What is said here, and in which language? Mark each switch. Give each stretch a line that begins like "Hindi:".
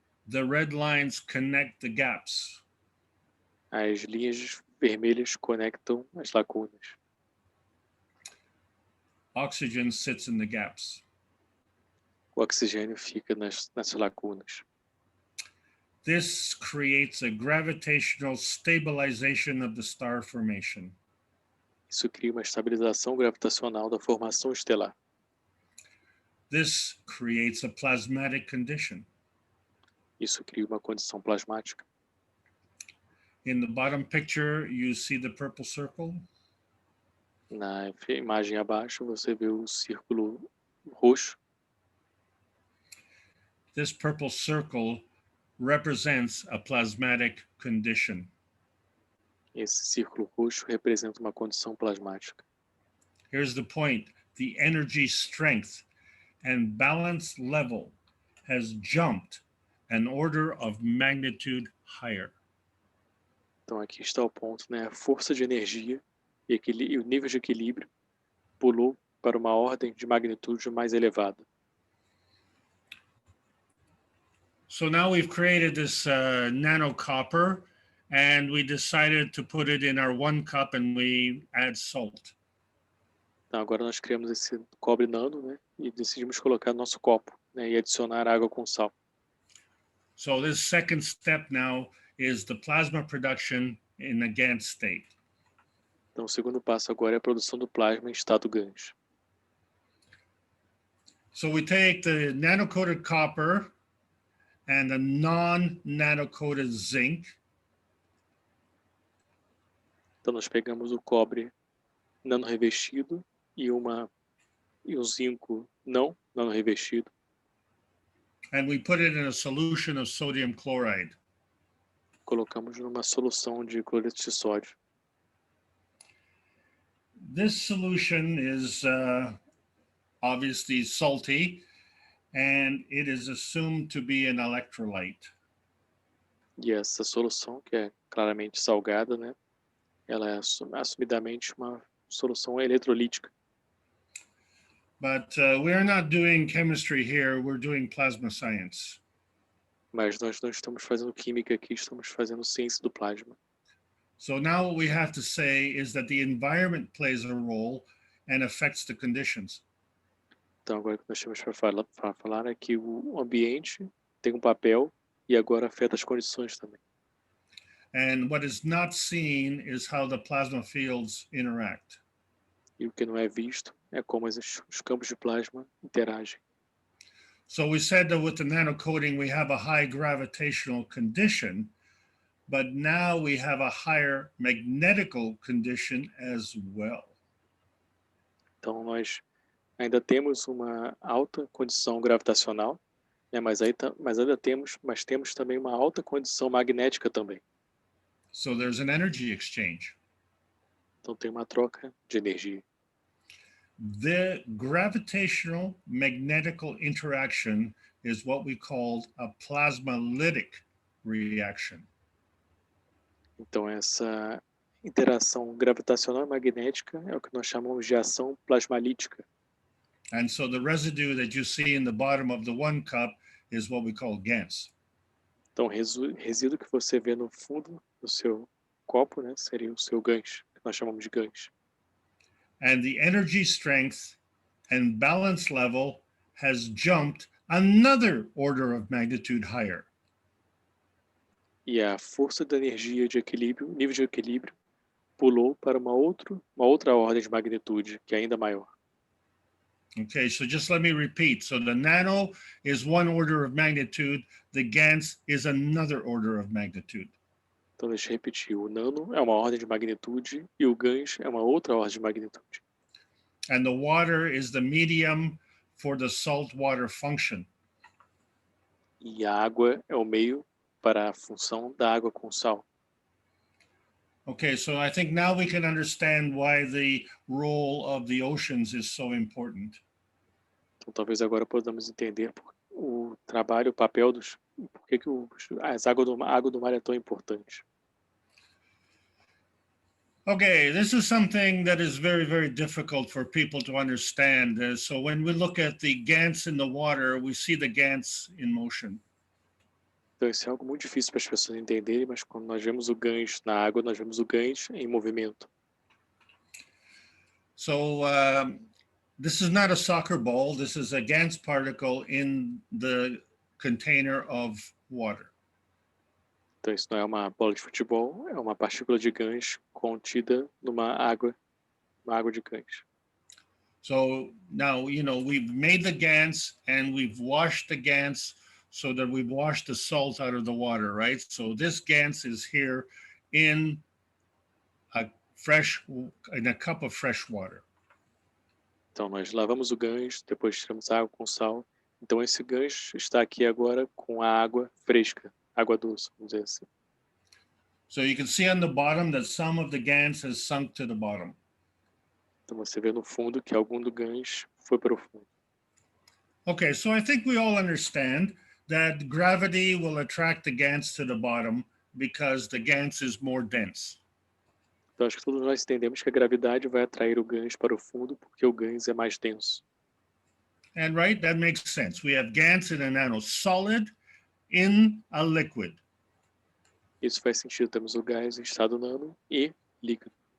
English: The red lines connect the gaps.
Portuguese: As linhas vermelhas conectam as lacunas.
English: Oxygen sits in the gaps.
Portuguese: O oxigênio fica nessas lacunas.
English: This creates a gravitational stabilization of the star formation.
Portuguese: Isso cria uma estabilização gravitacional da formação estelar.
English: This creates a plasmatic condition.
Portuguese: Isso cria uma condição plasmática.
English: In the bottom picture, you see the purple circle.
Portuguese: Na imagem abaixo, você vê o círculo roxo.
English: This purple circle represents a plasmatic condition.
Portuguese: Esse círculo roxo representa uma condição plasmática.
English: Here's the point. The energy strength and balance level has jumped an order of magnitude higher.
Portuguese: Então aqui está o ponto, né? A força de energia e o nível de equilíbrio pulou para uma ordem de magnitude mais elevada.
English: So now we've created this nano copper, and we decided to put it in our 1 cup and we add salt.
Portuguese: Então agora nós criamos esse cobre nano, né? E decidimos colocar no nosso copo, né? E adicionar água com sal.
English: So this second step now is the plasma production in a Gantt state.
Portuguese: Então o segundo passo agora é a produção do plasma em estado Gantt.
English: So we take the nano-coated copper and a non-nano-coated zinc.
Portuguese: Então nós pegamos o cobre nano revestido e um zinco não nano revestido.
English: And we put it in a solution of sodium chloride.
Portuguese: Colocamos numa solução de cloreto de sódio.
English: This solution is obviously salty, and it is assumed to be an electrolyte.
Portuguese: E essa solução, que é claramente salgada, né? Ela é assumidamente uma solução eletrolítica.
English: But we're not doing chemistry here, we're doing plasma science.
Portuguese: Mas nós não estamos fazendo química aqui, estamos fazendo ciência do plasma.
English: So now what we have to say is that the environment plays a role and affects the conditions.
Portuguese: Então agora o que nós temos para falar é que o ambiente tem um papel e agora afeta as condições também.
English: And what is not seen is how the plasma fields interact.
Portuguese: E o que não é visto é como os campos de plasma interagem.
English: So we said that with the nanocoating, we have a high gravitational condition, but now we have a higher magnetical condition as well.
Portuguese: Então nós ainda temos uma alta condição gravitacional, né? Mas temos também uma alta condição magnética também.
English: So there's an energy exchange.
Portuguese: Então tem uma troca de energia.
English: The gravitational magnetical interaction is what we call a plasmalytic reaction.
Portuguese: Então essa interação gravitacional e magnética é o que nós chamamos de ação plasmalítica.
English: And so the residue that you see in the bottom of the one cup is what we call GANs.
Portuguese: Então o resíduo que você vê no fundo do seu copo, né, seria o seu GANs, que nós chamamos de GANs.
English: And the energy strength and balance level has jumped another order of magnitude higher.
Portuguese: E a força da energia de equilíbrio, o nível de equilíbrio, pulou para uma outra ordem de magnitude, que é ainda maior.
English: Okay, so just let me repeat. So the nano is one order of magnitude, the GANs is another order of magnitude.
Portuguese: Então, deixa eu repetir. O nano é uma ordem de magnitude e o GANs é uma outra ordem de magnitude.
English: And the water is the medium for the salt water function.
Portuguese: E a água é o meio para a função da água com sal.
English: Okay, so I think now we can understand why the role of the oceans is so important.
Portuguese: Então, talvez agora podamos entender o trabalho, o papel por que a água do mar é tão importante.
English: Okay, this is something that is very, very difficult for people to understand. So when we look at the GANs in the water, we see the GANs in motion.
Portuguese: Então, isso é algo muito difícil para as pessoas entenderem, mas quando nós vemos o GANs na água, nós vemos o GANs em movimento.
English: So this is not a soccer ball. This is a GANs particle in the container of water.
Portuguese: Então, isso não é uma bola de futebol, é uma partícula de GANs contida numa água de GANs.
English: So now, we've made the GANs and we've washed the GANs so that we've washed the salt out of the water, right? So this GANs is here in a cup of fresh water.
Portuguese: Então, nós lavamos o GANs, depois tiramos a água com sal. Então, esse GANs está aqui agora com a água fresca, água doce, vamos dizer assim.
English: So you can see on the bottom that some of the GANs has sunk to the bottom.
Portuguese: Então, você vê no fundo que algum do GANs foi para o fundo.
English: Okay, so I think we all understand that gravity will attract the GANs to the bottom because the GANs is more dense.
Portuguese: Então, acho que todos nós entendemos que a gravidade vai atrair o GANs para o fundo porque o GANs é mais denso.
English: And right, that makes sense. We have GANs in a nanosolid in a liquid.
Portuguese: Isso faz sentido. Temos o gás em estado nano e líquido.